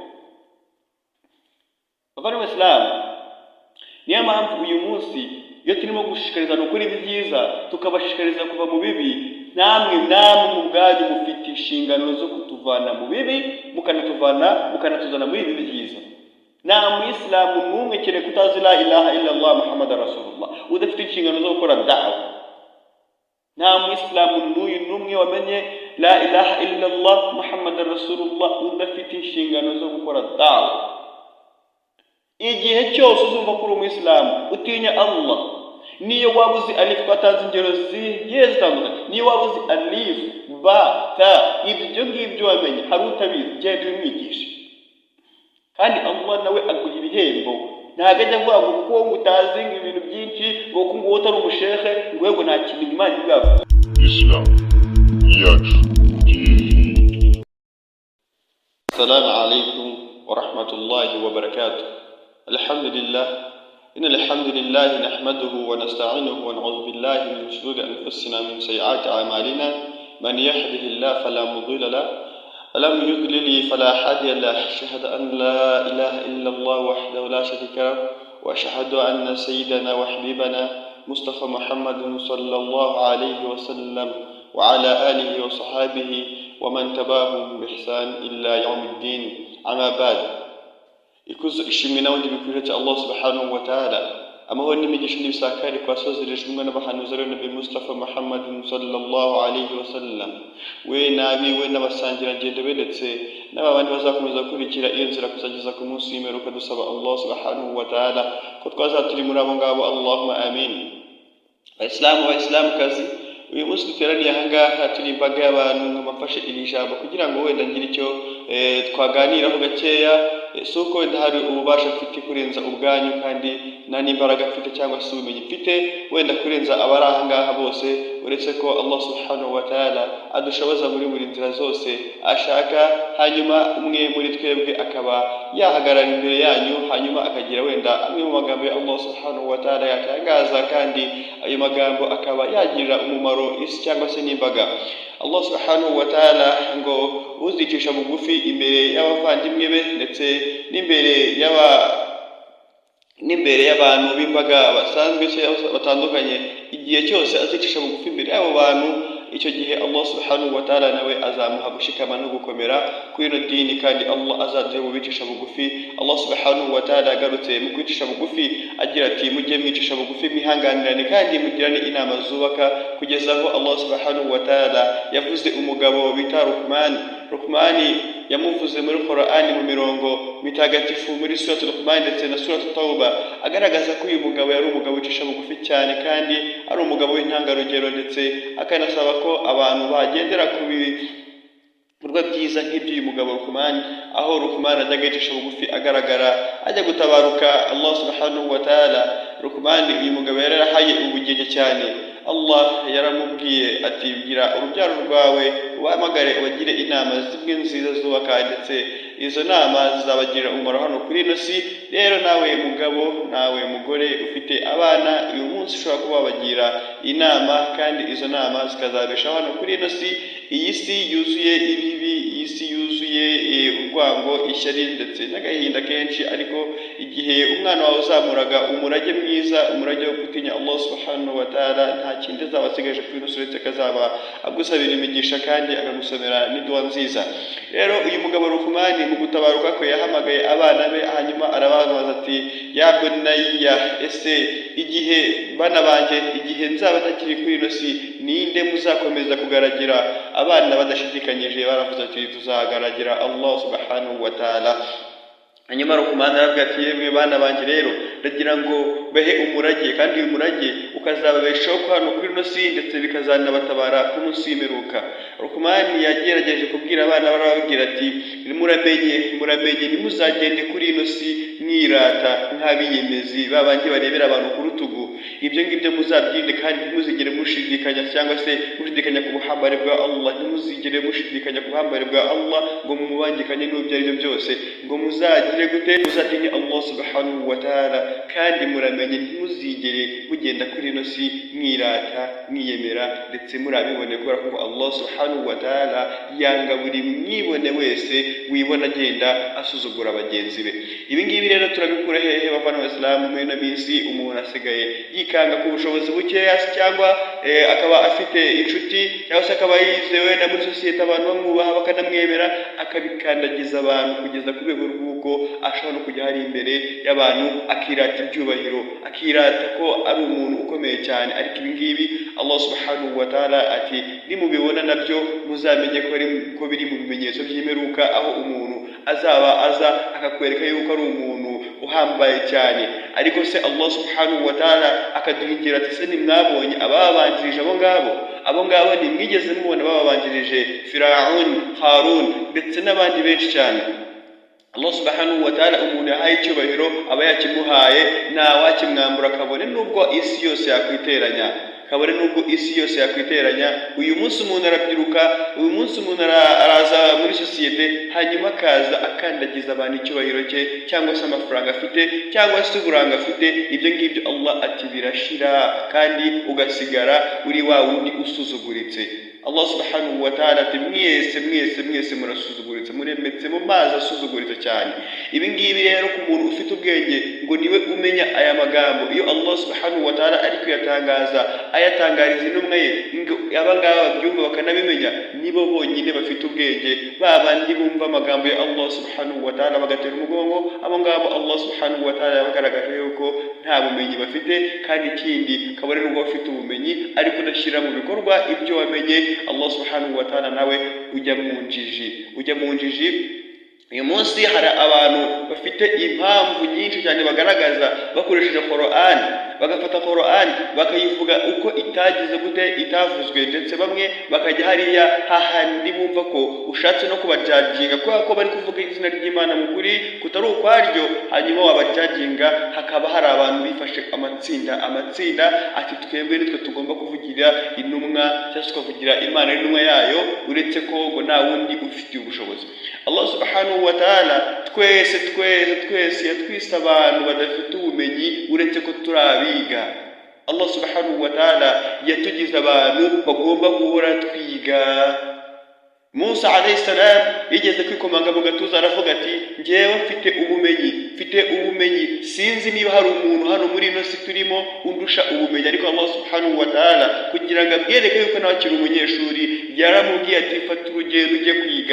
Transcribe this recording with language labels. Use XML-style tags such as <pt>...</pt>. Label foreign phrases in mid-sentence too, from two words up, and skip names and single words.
<rw>Bavandimwe Islam, niyo mpamvu uyu munsi iyo turimo gushishikariza gukora ibyiza tukabashishikariza kuva mu bibi, namwe mu bwanyu mufite inshingano zo kutuvana mu bibi mukanatuzana muri ibi byiza. Nta muyisilamu n'umwe kereka utazi</rw> <ar>لا إله إلا الله محمد رسول الله</ar> <rw>udafite inshingano zo gukora da'wa. Nta muyisilamu n'umwe wamenye</rw> <ar>لا إله إلا الله محمد رسول الله</ar> <rw>udafite inshingano zo gukora da'wa. Igihe cyose uzumva kuri umuyisilamu utinya Allah, niyo waba uzi alif, twatanze ingero zigiye zitandukanye, niyo waba uzi</rw> <ar>ألف باء تاء,</ar> <rw>ibyo ngibyo wamenye, hari utabizi genda ubimwigishe, kandi Allah nawe aguha ibihembo. Ntabwo ajya avuga ngo kuko utazi ibintu byinshi ngo kuko utari umushehe ngo yego nta kintu Imana ibwabo. Islam yacu.</rw> <ar>السلام عليكم ورحمة الله وبركاته. الحمد لله، إن الحمد لله نحمده ونستعينه ونعوذ بالله من شرور أنفسنا من سيئات أعمالنا، من يهده الله فلا مضل له ومن يضلل فلا هادي له. أشهد أن لا إله إلا الله وحده لا شريك له وأشهد أن سيدنا وحبيبنا مصطفى محمد صلى الله عليه وسلم وعلى آله وصحبه ومن تبعهم بإحسان إلى يوم الدين. أما بعد.</ar> <rw>Ikuzo ishimwe n'abandi bikwiriye Allah</rw> <ar>سبحانه وتعالى,</ar> <rw>amahoro n'imigisha n'ibisakari kwasozerejwe n'abahanuzi ari Nabi Mustafa Muhammad</rw> <ar>صلى الله عليه وسلم,</ar> <rw>we nabiwe n'abasangira ngendo bedetse n'abandi bazakomeza kurikira iyo nzira kuzageza ku munsi w'imperuka. Dusaba Allah</rw> <ar>سبحانه وتعالى</ar> <rw>ko twazaturi muri abo ngabo,</rw> <ar>اللهم آمين.</ar> <rw>Abayisilamukazi, uyu munsi duteraniye aha ngaha turi imbaga y'abantu nk'amafashe iri jambo kugira ngo wenda ngire icyo twaganiraho gakeya. Si uko wenda hari ububasha mfite kurenza ubwanyu, kandi nta n'imbaraga mfite cyangwa se ubumenyi mfite wenda kurenza abari aha ngaha bose, uretse ko Allah</rw> <ar>سبحانه وتعالى</ar> <rw>adushoboza muri buri nzira zose ashaka, hanyuma umwe muri twebwe akaba yahagarara imbere yanyu, hanyuma akagira wenda amwe mu magambo ya Allah</rw> <ar>سبحانه وتعالى</ar> <rw>yatangaza, kandi ayo magambo akaba yagirira umumaro isi cyangwa se n'imbaga. Allah</rw> <ar>سبحانه وتعالى</ar> <rw>ngo uzicisha bugufi imbere y'abavandimwe be ndetse n'imbere y'abantu b'imbaga basanzwe batandukanye, igihe cyose azicisha bugufi imbere y'abo bantu, icyo gihe Allah</rw> <ar>سبحانه وتعالى</ar> <rw>nawe azamuha gushikama no gukomera kuri ino dini, kandi Allah azaduhe mu bicisha bugufi. Allah</rw> <ar>سبحانه وتعالى</ar> <rw>agarutse mu kwicisha bugufi agira ati mujye mwicisha bugufi mwihanganirane kandi mugirane inama zubaka, kugeza aho Allah</rw> <ar>سبحانه وتعالى</ar> <rw>yavuze umugabo bita Luqman yamuvuze muri Qur'ani mu mirongo mitagatifu muri suratu Luqman ndetse na suratu Tauba, agaragaza ko uyu mugabo yari umugabo wicisha bugufi cyane kandi ari umugabo w'intangarugero, ndetse akanasaba ko abantu bagendera ku bikorwa byiza nk'iby'uyu mugabo Luqman, aho Luqman ajyaga yicisha bugufi agaragara ajya gutabaruka Allah</rw> <ar>سبحانه وتعالى.</ar> <rw>Luqman uyu mugabo yari yarahaye ubugenge cyane, Allah yaramubwiye ati bwira urubyaro rwawe ubahamagare ubagire inama zimwe nziza zubaka, ndetse izo nama zizabagirira umumaro hano kuri ino si. Rero nawe mugabo, nawe mugore ufite abana, uyu munsi ushobora kuba wabagira inama, kandi izo nama zikazabeshaho hano kuri ino si. Iyi si yuzuye ibibi, iyi si yuzuye urwango, ishyari ndetse n'agahinda kenshi, ariko igihe umwana wawe uzamuraga umurage mwiza, umurage wo gutinya Allah</rw> <ar>سبحانه وتعالى,</ar> <rw>nta kindi azaba asigaje kuri ino si uretse akazaba agusabira imigisha kandi akagusomera n'iduwa nziza. Rero uyu mugabo Luqman mu gutabaruka kwe yahamagaye abana be, hanyuma arababaza ati</rw> <ar>يا بني,</ar> <rw>ese igihe bana banjye, igihe nzaba ntakiri kuri ino si, ninde muzakomeza kugaragira? Abana badashidikanyije baravuze ati tuzagaragira Allah</rw> <ar>سبحانه وتعالى.</ar> <rw>Hanyuma Luqman aravuga ati yemwe bana banjye, rero ndagira ngo bahe umurage, kandi uyu murage ukazababeshaho hano kuri ino si, ndetse bikazanabatabara ku munsi w'imperuka. Luqman yagerageje kubwira abana barababwira ati muramenye ntimuzagende kuri ino si mwirata nk'abiyemezi, babandi barebera abantu ku rutugu. Ibyo ngibyo muzabyinde, kandi ntimuzigere mushidikanya cyangwa se mushidikanya ku buhambare bwa Allah, ntimuzigere mushidikanya ku buhambare bwa Allah ngo mumubangikanye n'ibyo ari byo byose, ngo muzagire gute? Muzatinye Allah</rw> <ar>سبحانه وتعالى,</ar> <rw>kandi muramenye ntimuzigere mugenda kuri ino si mwirata mwiyemera, ndetse murabibone, kubera ko Allah</rw> <ar>سبحانه وتعالى</ar> <rw>yanga buri mwibone wese wibona agenda asuzugura bagenzi be. Ibi ngibi rero turabikura hehe bavana Abasilamu? Muri ino minsi umuntu asigaye yikanga ku bushobozi bukeya, cyangwa akaba afite inshuti, cyangwa se akaba yizewe na muri sosiyete abantu bamwubaha bakanamwemera, akabikandagiza abantu kugeza ku rwego rw'uko ashobora no kujya hari imbere y'abantu akirata ibyubahiro, akirata ko ari umuntu ukomeye cyane. Ariko ibi ngibi Allah</rw> <ar>سبحانه وتعالى</ar> <rw>ati nimubibona nabyo muzamenye ko biri mu bimenyetso by'imperuka, aho umuntu azaba aza akakwereka yuko ari umuntu uhambaye cyane. Ariko se Allah</rw> <ar>سبحانه وتعالى</ar> <rw>akaduhingira ati se nimwabonye ababanjirije abo ngabo nimwigeze mubona babanjirije Firaun, Harun ndetse n'abandi benshi cyane. Allah</rw> <ar>سبحانه وتعالى</ar> <rw>umuntu yahaye icyubahiro aba yakimuhaye, nta wakimwambura, kabone nubwo isi yose yakwiteranya, kabone nubwo isi yose yakwiteranya. Uyu munsi umuntu arabyiruka, uyu munsi umuntu araza muri sosiyete, hanyuma akaza akandagiza abantu icyubahiro cye, cyangwa se amafaranga afite, cyangwa se uburanga afite. Ibyo ngibyo Allah ati birashira, kandi ugasigara uri wa wundi usuzuguritse. Allah</rw> <ar>سبحانه وتعالى</ar> <rw>ati mwese murasuzuguritse, muremetse mu mazi asuzuguritse cyane. Ibi ngibi rero ku muntu ufite ubwenge ngo niwe umenya aya magambo. Iyo Allah</rw> <ar>سبحانه وتعالى</ar> <rw>ari kuyatangaza, ayatangariza intumwa ye, ngo abangaba babyumva bakanabimenya, nibo bonyine bafite ubwenge, babandi bumva amagambo ya Allah</rw> <ar>سبحانه وتعالى</ar> <rw>bagatera umugongo. Abo ngabo Allah</rw> <ar>سبحانه وتعالى</ar> <rw>yabagaragaje yuko nta bumenyi bafite, kandi ikindi kabone nubwo bafite ubumenyi ariko udashyira mu bikorwa ibyo wamenye, Allah</rw> <ar>سبحانه وتعالى</ar> <rw>nawe ujya mu njiji. Uyu munsi hari abantu bafite impamvu nyinshi cyane bagaragaza bakoresheje Qur'an, bagafata Qur'an bakayivuga uko itagize gute, itavuzwe, ndetse bamwe bakajya hariya hahandi bumva ko ushatse no kubajajinga, kubera ko bari kuvuga izina ry'Imana mu kuri kutari ukwaryo, hanyuma wabajajinga. Hakaba hari abantu bifashe amatsinda ati twebwe nitwe tugomba kuvugira intumwa, cyangwa tukavugira Imana n'intumwa yayo, uretse ko ngo nta wundi ufitiye ubushobozi. Allah</rw> <ar>سبحانه وتعالى</ar> <rw>twese yatwise abantu badafite ubumenyi, uretse ko turabiga. Allah</rw> <ar>سبحانه وتعالى</ar> <rw>yatugize abantu bagomba guhora twiga. Musa</rw> <ar>عليه السلام</ar> <rw>yigeze kwikomanga mu gatuza aravuga ati njyewe mfite ubumenyi, sinzi niba hari umuntu hano muri ino si turimo undusha ubumenyi. Ariko Allah</rw> <ar>سبحانه وتعالى</ar> <rw>kugira ngo abwereke yuko nawe akiri umunyeshuri, yaramubwiye ati fata urugendo ujye kwiga.</rw>